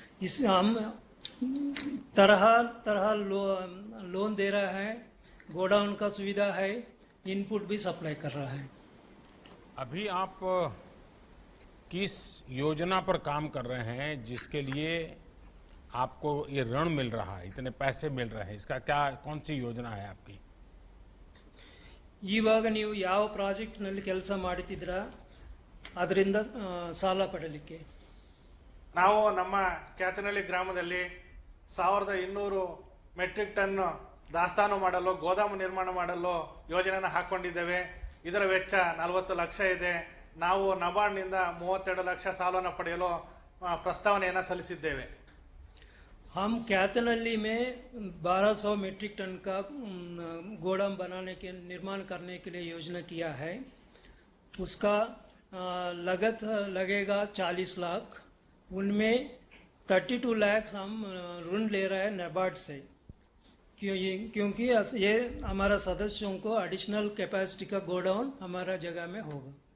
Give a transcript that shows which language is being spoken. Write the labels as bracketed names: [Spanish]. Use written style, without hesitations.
[Hindi] इस हम तरह तरह लोन दे रहा है, गोडाउन का सुविधा है, इनपुट भी सप्लाई कर रहा है। अभी आप किस योजना पर काम कर रहे हैं जिसके लिए आपको ये ऋण मिल रहा है, इतने पैसे मिल रहे हैं? इसका क्या, कौन सी योजना है आपकी? [Kannada] ಇವಾಗ ನೀವು ಯಾವ ಪ್ರಾಜೆಕ್ಟ್ನಲ್ಲಿ ಕೆಲಸ ಮಾಡ್ತಿದ್ದೀರಾ ಅದರಿಂದ ಸಾಲ ಪಡಲಿಕ್ಕೆ? ನಾವು ನಮ್ಮ ಕ್ಯಾತನಹಳ್ಳಿ ಗ್ರಾಮದಲ್ಲಿ 1200 ಮೆಟ್ರಿಕ್ ಟನ್ ದಾಸ್ತಾನು ಮಾಡಲು ಗೋದಾಮು ನಿರ್ಮಾಣ ಮಾಡಲು ಯೋಜನೆಯನ್ನು ಹಾಕೊಂಡಿದ್ದೇವೆ. ಇದರ ವೆಚ್ಚ 40 ಲಕ್ಷ ಇದೆ. ನಾವು ನಬಾರ್ಡ್ನಿಂದ 32 ಲಕ್ಷ ಸಾಲವನ್ನು ಪಡೆಯಲು ಪ್ರಸ್ತಾವನೆಯನ್ನು ಸಲ್ಲಿಸಿದ್ದೇವೆ. [Hindi] हम कैथनहल्ली में 1200 मीट्रिक टन का गोदाम बनाने के निर्माण करने के लिए योजना किया है. उसका लागत लगेगा 40 लाख. उनमें 32 लाख हम ऋण ले रहे हैं नाबार्ड से, क्योंकि ये हमारा सदस्यों को एडिशनल कैपेसिटी का गोडाउन हमारा जगह में होगा.